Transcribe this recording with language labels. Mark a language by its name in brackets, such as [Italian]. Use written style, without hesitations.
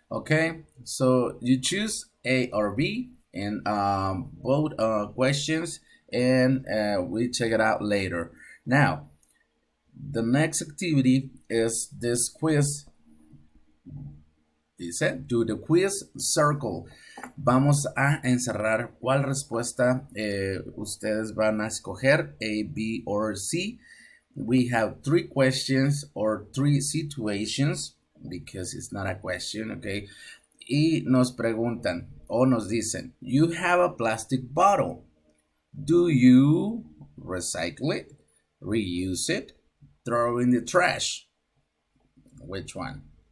[English] Okay, so you choose A or B in both questions, and we check it out later. Now, the next activity is this quiz. [Spanish] Dice, [English] do the quiz circle. [Spanish] Vamos a encerrar cuál respuesta ustedes van a escoger, A, B, or C. [English] We have 3 questions or 3 situations because it's not a question, okay? [Spanish] Y nos preguntan o nos dicen, [English] you have a plastic bottle. Do you recycle it, reuse it, throw in the trash? Which one?